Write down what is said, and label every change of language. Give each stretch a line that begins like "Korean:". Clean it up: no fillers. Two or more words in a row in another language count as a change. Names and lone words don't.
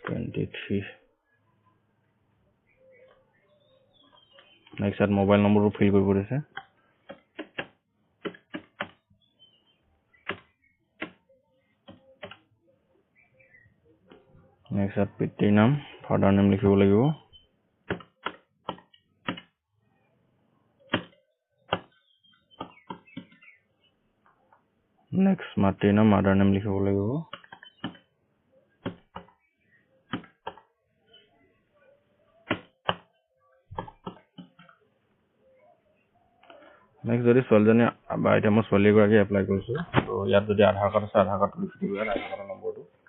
Assamese: 23
English: next at mobile number to fill
Assamese: কৰিব দিছে
English: next at
Assamese: পিতৃৰ নাম
English: father name
Assamese: লিখিব লাগিব next মাতৃৰ নাম
English: mother name
Assamese: লিখিব লাগিব next যদি ছোৱালীজনী বা এতিয়া মই ছোৱালী গৰাকী এপ্লাই কৰিছো তো ইয়াত যদি আধাৰ কাৰ্ড আছে আধাৰ কাৰ্ড লিখি দিব আধাৰ কাৰ্ডৰ নম্বৰটো